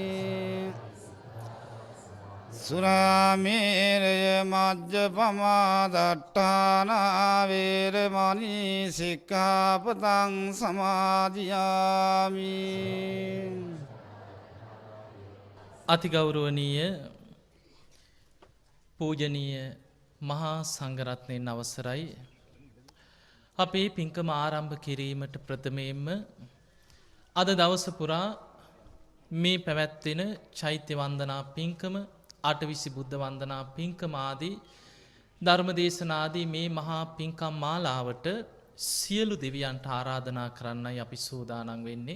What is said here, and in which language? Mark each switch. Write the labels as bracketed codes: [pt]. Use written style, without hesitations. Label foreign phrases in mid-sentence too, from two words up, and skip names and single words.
[pi] สุราเมรยมัจจปมาดัฏฐานาเวรมณีสิกขาปดังสมาธิยามิ [si] අතිගෞරවනීය පූජනීය මහා සංඝරත්නයන් අවසරයි අපේ පින්කම ආරම්භ කිරීමට ප්‍රථමයෙන්ම අද දවස පුරා මේ පැවැත්වෙන චෛත්‍ය වන්දනා පින්කම අටවිසි බුද්ධ වන්දනා පින්කම ආදී ධර්ම දේශනාදී මේ මහා පින්කම් මාලාවට සියලු දෙවියන්ට ආරාධනා කරන්නයි අපි සූදානම් වෙන්නේ.